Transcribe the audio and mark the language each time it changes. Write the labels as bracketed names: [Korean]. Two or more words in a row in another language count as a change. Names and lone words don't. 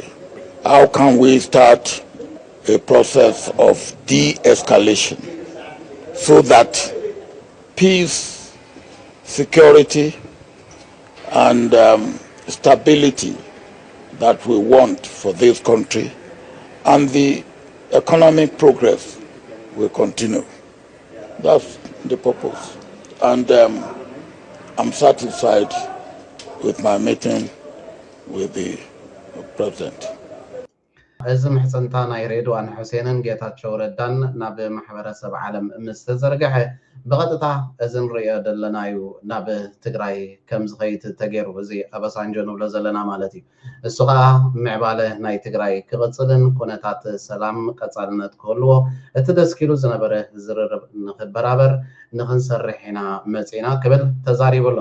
[English] How can we start a process of de-escalation so that peace, security, and stability that we want for this country and the economic progress will continue. That's the purpose. And I'm satisfied with my meeting with the president. [Tigrinya] እዚ ምሕፅንታ ናይ ሬድዋን ሑሴንን ጌታቸው ረዳን ናብ ማሕበረሰብ ዓለም ምስ ተዘርግሐ ብቐጥታ እዚ ንሪኦ ዘለናዩ ናብ ትግራይ ከም ዝኸይድ ተገይሩ እዚ ኣበሳንጆ ንብሎ ዘለና ማለት እዩ እሱ ከዓ ምዕባለ ናይ ትግራይ ክቕፅልን ኩነታት ሰላም ቀፃልነት ክህልዎ እቲ ደስ ኢሉ ዝነበረ ዝርርብ ንኽበራበር ንኽንሰርሕ ኢና መፂና ክብል ተዛሪቡ ኣሎ